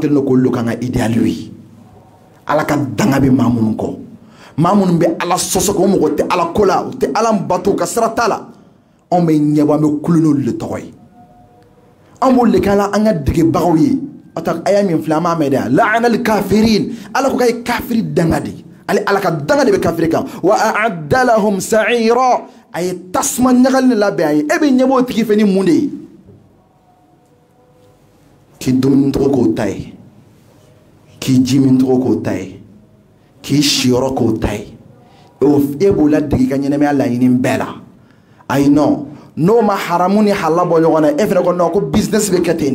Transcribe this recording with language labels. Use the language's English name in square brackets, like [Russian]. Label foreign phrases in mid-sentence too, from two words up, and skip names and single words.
[Bambara] kɛlen don k'olu kan ka idéal ye ala ka danga bɛ maa minnu kɔ maa minnu bɛ ala sɔsɔ ko mɔgɔ tɛ ala ko la u tɛ ala bato ka sira t'a la anw bɛ ɲɛbɔ an bɛ kulo n'olu de tɔgɔ ye an b'olu de kɛ ala an ka degebagaw ye aya min filɛ an b'a mɛn dɛ [Arabic] لعن الكافرين [Bambara] ala ko k'a ye kafiri danga de ale ala ka danga de bɛ kafiri kan [Arabic] وأعد لهم سعيرا [Bambara] a ye tasuma ɲagali de labɛn a ye e bɛ ɲɛbɔ o tigi fɛ ni mun de ye k'i dumuni tɔgɔ k'o ta ye k'i ji min tɔgɔ k'o ta ye k'i siyɔrɔ k'o ta ye e b'o ladege i ka ɲɛnamaya laɲini bɛɛ la ayi non n'o ma haramu ni halala bɔ ɲɔgɔn na e fɛnɛ ko non ko business bɛ kɛ ten